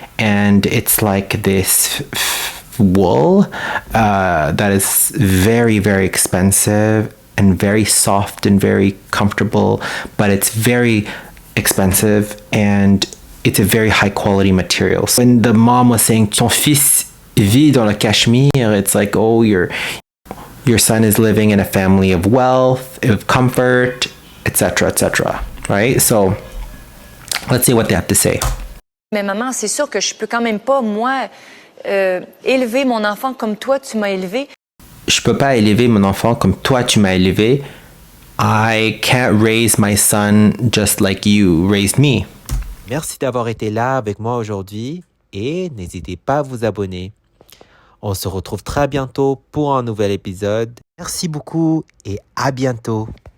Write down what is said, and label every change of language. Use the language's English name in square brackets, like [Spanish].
[English] And it's like this wool that is very, very expensive and very soft and very comfortable, but it's very expensive and it's a very high quality material. So when the mom was saying, [French] ton fils vit dans le Cachemire, [English] it's like, oh, your son is living in a family of wealth, of comfort, etc., etc., right? So let's see what they have to say. [French] Mais maman, c'est sûr que je peux quand même pas, moi, élever mon enfant comme toi, tu m'as élevé. Je peux pas élever mon enfant comme toi tu m'as élevé. [English] I can't raise my son just like you raised me. [French] Merci d'avoir été là avec moi aujourd'hui et n'hésitez pas à vous abonner. On se retrouve très bientôt pour un nouvel épisode. Merci beaucoup et à bientôt.